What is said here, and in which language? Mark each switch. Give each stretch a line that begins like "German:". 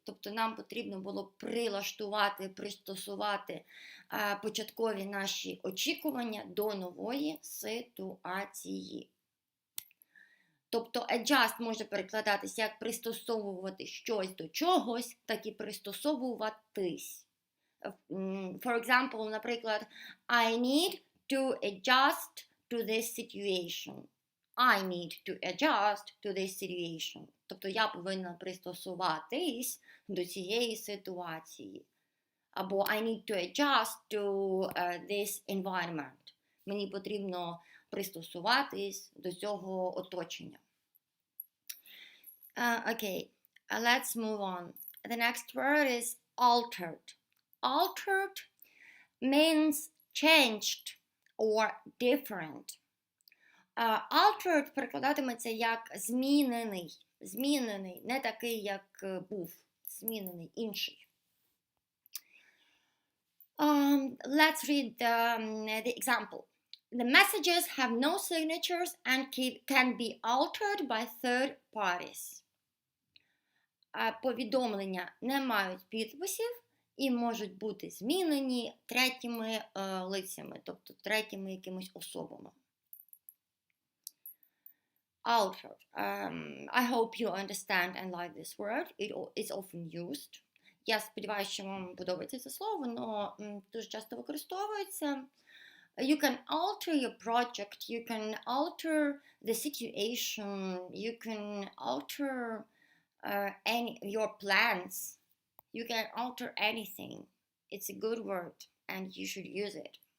Ukrainian: Тобто нам потрібно було прилаштувати, пристосувати початкові наші очікування до нової ситуації. Тобто adjust може перекладатися як пристосовувати щось до чогось, так і пристосовуватись.
English: For example,
Ukrainian: наприклад,
English: I need to adjust to this situation. I need to adjust to this situation.
Ukrainian: Тобто я повинна пристосуватись до цієї ситуації. Або
English: I need to adjust to this environment.
Ukrainian: Мені потрібно пристосуватись до цього оточення.
English: Okay, let's move on. The next word is altered. Altered means changed or different.
Ukrainian: Altered перекладатиметься як змінений. Змінений, не такий, як був. Змінений, інший.
English: Let's read the example. The messages have no signatures and can be altered by third parties.
Ukrainian: Повідомлення не мають підписів і можуть бути змінені третіми лицями, тобто третіми якимись особами.
English: Altered. I hope you understand and like this word. It is often used.
Ukrainian: Я сподіваюся, що вам подобається це слово, але дуже часто використовується.
English: You can alter your project, you can alter the situation, you can alter your plans. You can alter anything. It's a good word and you should use it.